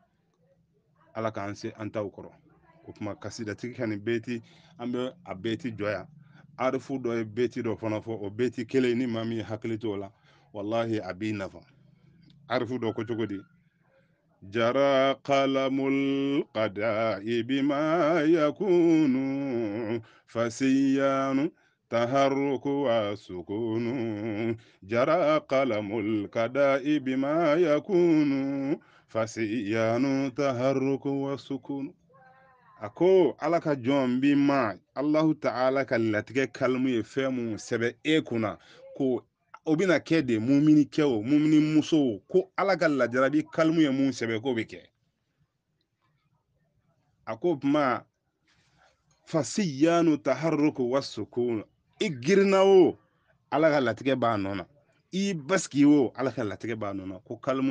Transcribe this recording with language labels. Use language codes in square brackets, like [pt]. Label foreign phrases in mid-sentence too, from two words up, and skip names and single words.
[bm] ala k'an se an taw kɔrɔ o tuma kasidatigi ka nin beti an bɛ a beti jɔya arifu dɔ ye beti dɔ fana fɔ o beti kelen ni maa min ye hakili to o la wallahi a b'i nafa arifu dɔ ko cogo di [ar] جرى قلم القضاء بما يكون فسيان تحرك وسكون جرى قلم القضاء بما يكون فسيان تحرك وسكون [bm] ako ala ka jɔn bi ma Allahu ta'ala ka latigɛ kalmu ye fɛn mun sɛbɛ e kunna ko o bɛna kɛ de mumini kɛ o mumini muso o ko ala ka lajarabi kalmu ye mun sɛbɛ ko bɛ kɛ a ko kuma [ar] فسيان تحرك وسكون [bm] i girinna o ala ka latigɛ b'a nɔ na i basiki o ala ka latigɛ b'a nɔ na ko kalmu